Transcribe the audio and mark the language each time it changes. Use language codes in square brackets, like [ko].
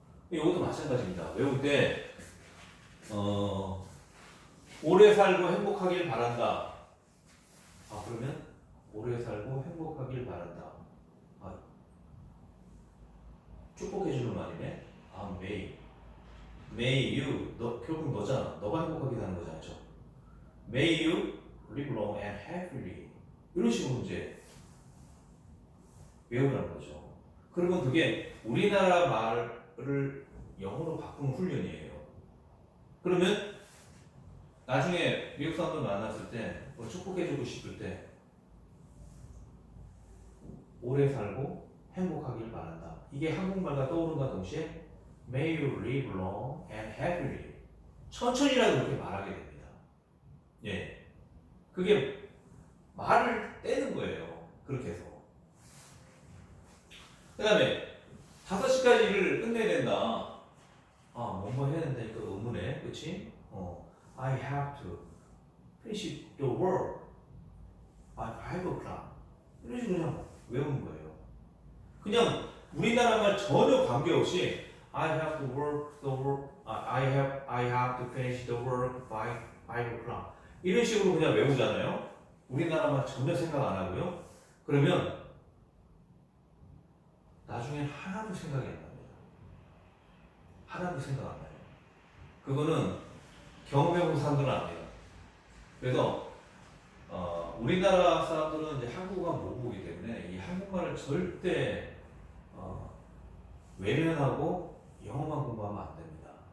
[ko] 이것도 마찬가지입니다. 외울 때 오래 살고 행복하길 바란다. 그러면 오래 살고 행복하길 바란다. 축복해주는 말이네. [en] May you, [ko] 결국 너잖아. 너가 행복하게 사는 거잖아. [en] May you live long and happily. [ko] 이런 식으로 이제 외우라는 거죠. 그러면 그게 우리나라 말을 영어로 바꾸는 훈련이에요. 그러면 나중에 미국 사람들 만났을 때 축복해주고 싶을 때 오래 살고 행복하길 바란다. 이게 한국말과 떠오른과 동시에 [en] May you live long and happily. [ko] 천천히라도 그렇게 말하게 됩니다. 예, 그게 말을 떼는 거예요. 그렇게 해서. 그 다음에 5시까지 일을 끝내야 된다. 뭐뭐 해야 된다. 이거 의문에, 그치? [en] I have to finish the work by 5 o'clock. [ko] 이런 식으로 그냥 외우는 거예요. 그냥 우리나라 말 전혀 관계없이 [en] I have to work the work, I have to finish the work by 5 o'clock. [ko] 이런 식으로 그냥 외우잖아요. 우리나라 말 전혀 생각 안 하고요. 그러면 나중엔 하나도 생각이 안 납니다. 하나도 생각 안 나요. 그거는 경험해본 사람들은 압니다. 그래서 우리나라 사람들은 이제 한국어가 모국이기 때문에 이 한국말을 절대 외면하고 영어만 공부하면 안 됩니다.